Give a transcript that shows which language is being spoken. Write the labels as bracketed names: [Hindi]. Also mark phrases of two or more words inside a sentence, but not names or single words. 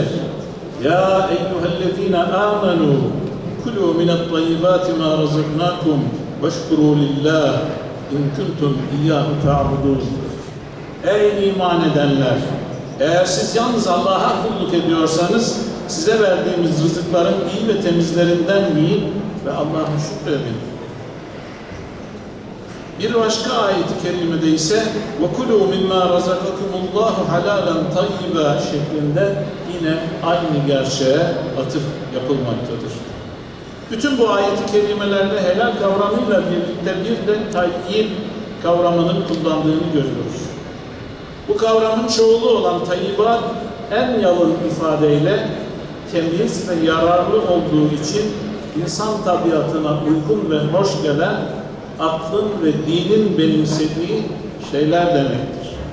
[Arabic] يا أيها الذين آمنوا كلوا من الطيبات ما رزقناكم واشكروا لله إن كنتم إياه تعبدون. [Turkish] Ey iman edenler! Eğer siz yalnız Allah'a kulluk ediyorsanız size verdiğimiz rızıkların iyi ve temizlerinden yiyin ve Allah'a şükredin. Bir başka ayet-i kerimede ise [Arabic] وَكُلُوا مِمَّا رَزَقَكُمُ اللّٰهُ حَلَالًا طَيِّبًا [Turkish] şeklinde yine aynı gerçeğe atıf yapılmaktadır. Bütün bu ayet-i kerimelerde helal kavramıyla birlikte bir de tayyib kavramının kullandığını görüyoruz. Bu kavramın çoğulu olan tayyibat en yalın ifadeyle temiz ve yararlı olduğu için insan tabiatına uygun ve hoş gelen aklın ve dinin benimsediği şeyler demektir.